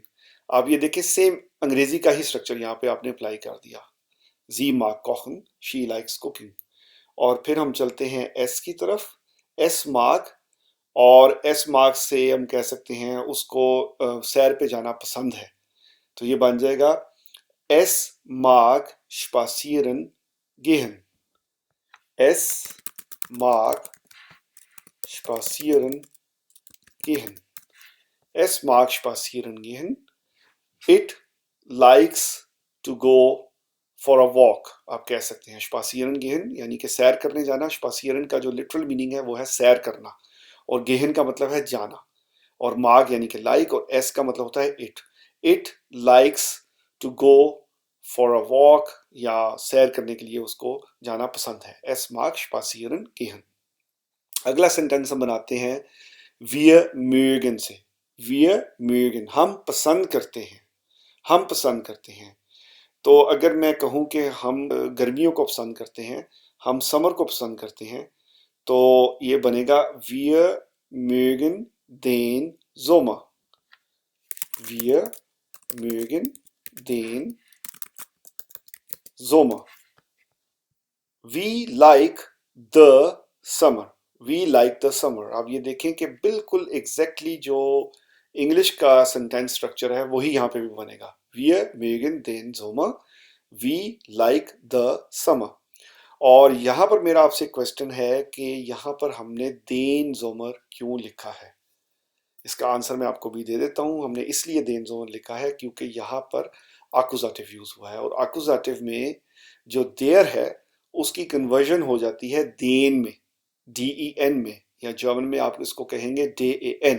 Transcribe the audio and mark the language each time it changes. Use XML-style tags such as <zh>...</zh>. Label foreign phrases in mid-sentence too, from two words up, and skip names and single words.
<hi>आप ये देखिए सेम अंग्रेजी का ही स्ट्रक्चर यहाँ पे आपने अप्लाई कर दिया,</hi> <de>sie mag kochen,</de> <en>she likes cooking.</en> <hi>और फिर हम चलते हैं एस की तरफ,</hi> <de>es mag,</de> <hi>और</hi> <de>es mag</de> <hi>से हम कह सकते हैं उसको सैर पे जाना पसंद है। तो ये बन जाएगा</hi> <de>es mag spazieren gehen, es mag spazieren gehen, es mag spazieren gehen,</de> <en>it likes to go for a walk,</en> <hi>आप कह सकते हैं</hi> <de>spazieren gehen</de> <hi>यानी कि सैर करने जाना। spazieren का जो लिटरल मीनिंग है वो है सैर करना, और gehen का मतलब है जाना, और माग यानी कि लाइक, और एस का मतलब होता है इट,</hi> <en>it likes to go for a walk,</en> <hi>या सैर करने के लिए उसको जाना पसंद है।</hi> <de>es mag spazieren gehen.</de> <hi>अगला सेंटेंस हम बनाते हैं</hi> <de>wir mögen से, wir mögen,</de> <hi>हम पसंद करते हैं, हम पसंद करते हैं। तो अगर मैं कहूँ कि हम गर्मियों को पसंद करते हैं, हम समर को पसंद करते हैं, तो ये बनेगा</hi> <de>wir mögen den Sommer, wir mögen den Sommer,</de> <en>we like the summer, we like the summer।</en> <hi>आप ये देखें कि बिल्कुल एग्जैक्टली जो इंग्लिश का सेंटेंस स्ट्रक्चर है वही यहाँ पे भी बनेगा,</hi> <de>wir mögen den Sommer,</de> <en>we like the summer।</en> <hi>और यहाँ पर मेरा आपसे क्वेश्चन है कि यहाँ पर हमने</hi> <de>den Sommer</de> <hi>क्यों लिखा है। इसका आंसर मैं आपको भी दे देता हूँ। हमने इसलिए</hi> <de>den Sommer</de> <hi>लिखा है क्योंकि यहाँ पर आकुजाटिव यूज हुआ है, और आकुजाटिव में जो देयर है उसकी कन्वर्जन हो जाती है देन में, DEN में, या जर्मन में आप इसको कहेंगे DEN।</hi>